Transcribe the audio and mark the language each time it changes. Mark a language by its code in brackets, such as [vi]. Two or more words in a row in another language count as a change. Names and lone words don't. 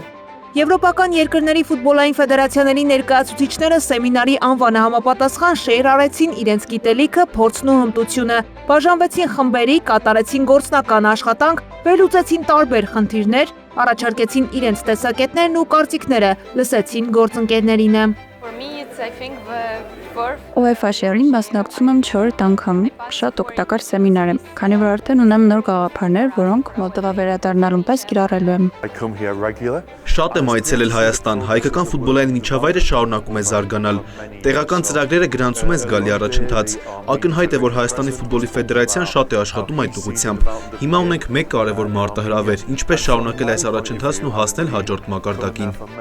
[hy] Եվրոպական երկրների ֆուտբոլային ֆեդերացիաների ներկայացուցիչները սեմինարի անվանը համապատասխան շեյր արեցին իրենց գիտելիքը, փորձն ու հմտությունը, բաժանվեցին խմբերի, կատարեցին գործնական աշխատանք, վերլուծեցին տարբեր խնդիրներ, առաջարկեցին իրենց տեսակետներն ու կարծիքները, լսեցին գործընկերներինը։ [en] For me, it's I think the fourth. [hy] UEFA շեյրին մասնակցում եմ 4 անգամ։ Շատ օգտակար սեմինար է, քանի որ արդեն ունեմ նոր գաղափարներ, որոնք Մոլդովա վերադառնալուն պես կիրառելու եմ։ [en] I come here regular. [hy] Շատ եմ այցելել Հայաստան, հայկական ֆուտբոլային միջավայրը շարունակում է զարգանալ։ Տեղական ծրագրերը գրանցում են զգալի առաջընթաց։ Ակնհայտ է, որ Հայաստանի ֆուտբոլի ֆեդերացիան շատ է աշխատում այդ ուղղությամբ։ Հիմա ունենք մեկ կարևոր մարտահրավեր, ինչպես շարունակել այս առաջընթացն ու հասնել հաջորդ մակարդակին։